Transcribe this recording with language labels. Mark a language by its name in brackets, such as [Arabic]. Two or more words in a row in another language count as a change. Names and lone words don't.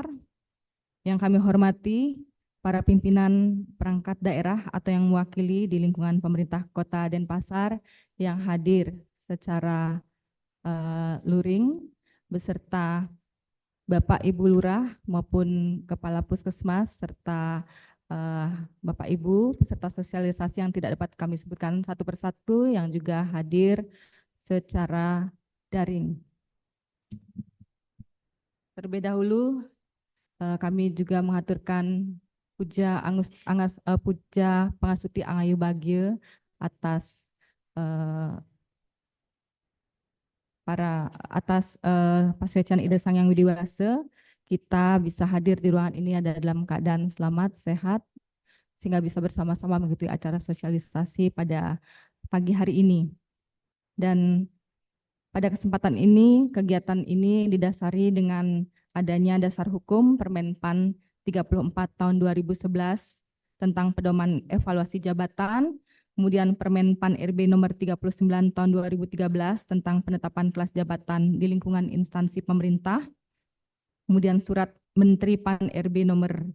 [Indonesian] Yang kami hormati para pimpinan perangkat daerah atau yang mewakili di lingkungan pemerintah Kota Denpasar yang hadir secara luring, beserta Bapak Ibu Lurah maupun Kepala Puskesmas, serta Bapak Ibu peserta sosialisasi yang tidak dapat kami sebutkan satu persatu yang juga hadir secara daring. Terlebih dahulu kami juga mengaturkan puja puja [Balinese] Pangasuti Angayu Bagio [Indonesian] atas [Balinese] Paswecan Ida Sang Yang Widiwase. [Indonesian] Kita bisa hadir di ruangan ini ada dalam keadaan selamat, sehat, sehingga bisa bersama-sama mengikuti acara sosialisasi pada pagi hari ini. Dan pada kesempatan ini, kegiatan ini didasari dengan adanya dasar hukum Permenpan 34 tahun 2011 tentang pedoman evaluasi jabatan, kemudian Permenpan RB nomor 39 tahun 2013 tentang penetapan kelas jabatan di lingkungan instansi pemerintah, kemudian surat Menteri Pan RB nomor